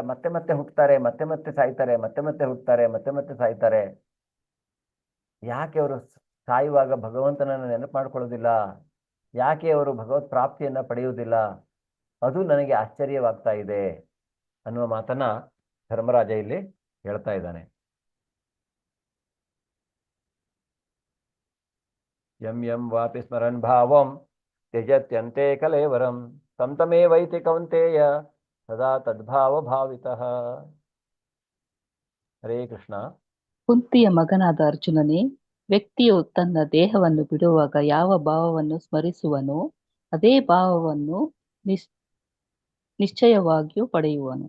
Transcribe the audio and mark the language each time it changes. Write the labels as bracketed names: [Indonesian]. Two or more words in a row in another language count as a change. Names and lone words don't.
[Kannada] ಮತ್ತೆ ಮತ್ತೆ ಹುಟ್ಟುತ್ತಾರೆ, ಮತ್ತೆ ಮತ್ತೆ ಸಾಯ್ತಾರೆ, ಮತ್ತೆ ಮತ್ತೆ ಹುಟ್ಟುತ್ತಾರೆ, ಮತ್ತೆ ಮತ್ತೆ ಸಾಯ್ತಾರೆ. ಯಾಕೆ ಅವರು ಸಾಯುವಾಗ ಭಗವಂತನನ್ನು ನೆನಪು ಮಾಡ್ಕೊಳ್ಳೋದಿಲ್ಲ? ಯಾಕೆ ಅವರು ಭಗವತ್ ಪ್ರಾಪ್ತಿಯನ್ನ ಪಡೆಯುವುದಿಲ್ಲ? ಅದು ನನಗೆ ಆಶ್ಚರ್ಯವಾಗ್ತಾ ಇದೆ ಅನ್ನುವ ಮಾತನ್ನ ಧರ್ಮರಾಜ ಇಲ್ಲಿ ಹೇಳ್ತಾ ಇದ್ದಾನೆ. [Sanskrit] ಯಂ ಯಂ ವಾಪಿ ಸ್ಮರನ್ ಭಾವಂ ತ್ಯಜತ್ಯಂತೆ ಕಲೇವರಂ ತಮೇ ವೈತಿ ಕೌಂತೇಯ ಸದಾ ತದ್ಭಾವ ಭಾವಿತಃ. ಹರೇ ಕೃಷ್ಣ. [Kannada] ಕುಂತಿಯ ಮಗನಾದ ಅರ್ಜುನನೇ, ವ್ಯಕ್ತಿಯು ತನ್ನ ದೇಹವನ್ನು ಬಿಡುವಾಗ ಯಾವ ಭಾವವನ್ನು ಸ್ಮರಿಸುವನೋ ಅದೇ ಭಾವವನ್ನು ನಿಶ್ಚಯವಾಗಿಯೂ ಪಡೆಯುವನು.